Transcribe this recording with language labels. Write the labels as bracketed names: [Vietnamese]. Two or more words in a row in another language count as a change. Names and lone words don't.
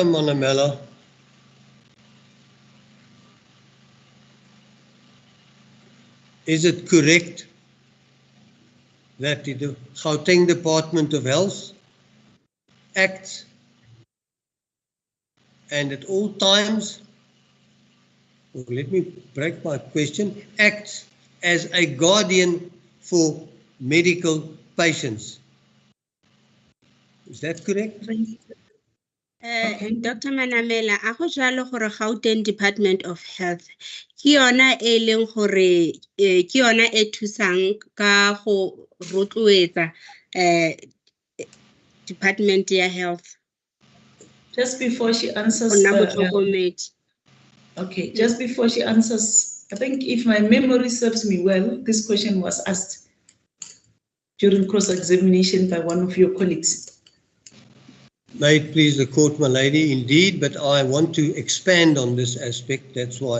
[English] Manamela, is it correct that the Gauteng Department of Health acts and at all times, or let me break my question, acts as a guardian for medical patients? Is that correct? Dr. [Tswana] Manamela, a go jalo gore Gauteng Department of Health ke yona e leng gore ke yona e thusang ka go rotloetsa Department ya Health. [English] Just before she answers, okay, just before she answers, I think if my memory serves me well, this question was asked during cross-examination by one of your colleagues. May it please the court, my lady, indeed, but I want to expand on this aspect, that's why.